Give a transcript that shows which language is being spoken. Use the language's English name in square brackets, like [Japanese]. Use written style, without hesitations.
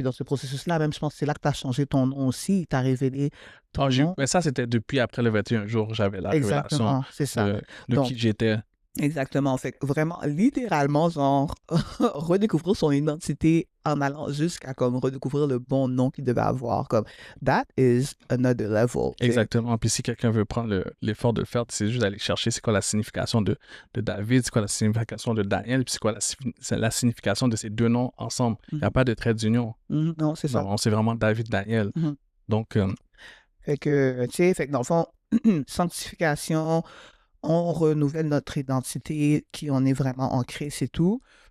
[French] Puis dans ce processus-là, même, je pense que c'est là que tu as changé ton nom aussi, il t'a révélé ton nom. Mais ça, c'était depuis après le 21 jours, j'avais la révélation Exactement, c'est ça. de Donc, qui j'étais. exactement. Fait que vraiment, littéralement, genre, redécouvrir son identité en allant jusqu'à comme redécouvrir le bon nom qu'il devait avoir. [English] Comme, that is another level. [French] Tu sais. Exactement. Puis si quelqu'un veut prendre l'effort de le faire, c'est juste d'aller chercher c'est quoi la signification de David, c'est quoi la signification de Daniel, puis c'est quoi la signification de ces deux noms ensemble. Il n'y a Mhm. pas de trait d'union. Mhm. Non, c'est ça. Non, c'est vraiment David, Daniel. Mhm. Donc, Fait que, tu sais, fait que dans le fond, sanctification, on renouvelle notre identité, qui on est vraiment ancré, c'est tout.